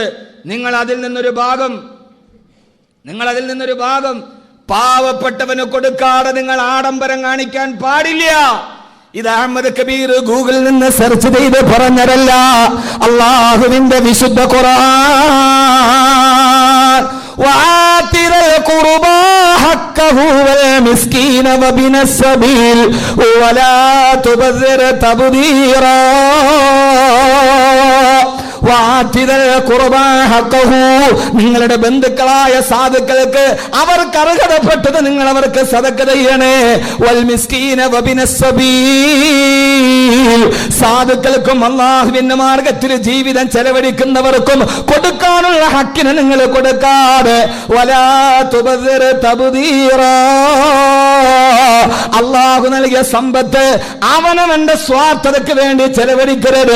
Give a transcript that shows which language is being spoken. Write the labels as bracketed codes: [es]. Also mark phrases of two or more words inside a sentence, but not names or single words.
[ml] നിങ്ങൾ അതിൽ നിന്നൊരു ഭാഗം പാവപ്പെട്ടവന് കൊടുക്കാതെ നിങ്ങൾ ആഡംബരം കാണിക്കാൻ പാടില്ല. ഇത് അഹമ്മദ് കബീർ ഗൂഗിളിൽ നിന്ന് സെർച്ച് ചെയ്ത് പറഞ്ഞതല്ല, അള്ളാഹുവിന്റെ വിശുദ്ധ ഖുർആൻ. [ar] وآتِ القربى حقه والمسكين وابن السبيل ولا تبذر تبذيرا. [ml] നിങ്ങളുടെ ബന്ധുക്കളായ സാധുക്കൾക്ക് അവർക്ക് അർഹതപ്പെട്ടത് നിങ്ങൾ അവർക്ക് സദഖ ചെയ്യണേ. [ar] والمسكين وابن السبيل, [ml] സാധുക്കൾക്കും അല്ലാഹുവിന്റെ മാർഗത്തിൽ ജീവിതം ചെലവഴിക്കുന്നവർക്കും കൊടുക്കാനുള്ള ഹക്കിന് നിങ്ങൾ കൊടുക്കാതെ [ar] ولا تبذر تبذيرا, [ml] അല്ലാഹു നൽകിയ സമ്പത്ത് അവനവന്റെ സ്വാർത്ഥതയ്ക്ക് വേണ്ടി ചെലവഴിക്കരുത്.